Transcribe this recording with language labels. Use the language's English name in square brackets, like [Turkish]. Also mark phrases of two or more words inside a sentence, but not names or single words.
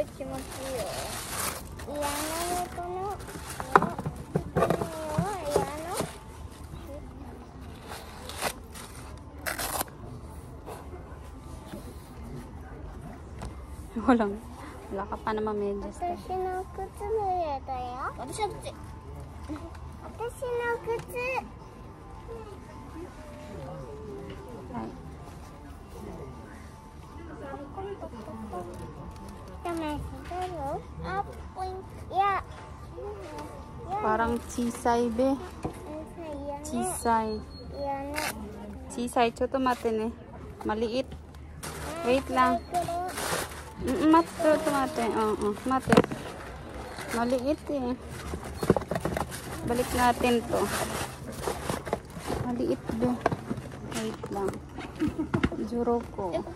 [Filipino] Wala ka pa naman medyas. [Japanese] 私の靴脱いだよ。私の靴。私の靴。 [Filipino] はい。Parang chisay be. [Japanese] 小さい。小さい。ちょっと待ってね. [Filipino] Maliit. Wait lang. [Japanese] 待て。待て。待て. [Filipino] Maliit eh. Balik natin to. Maliit be. Wait lang. Juroko.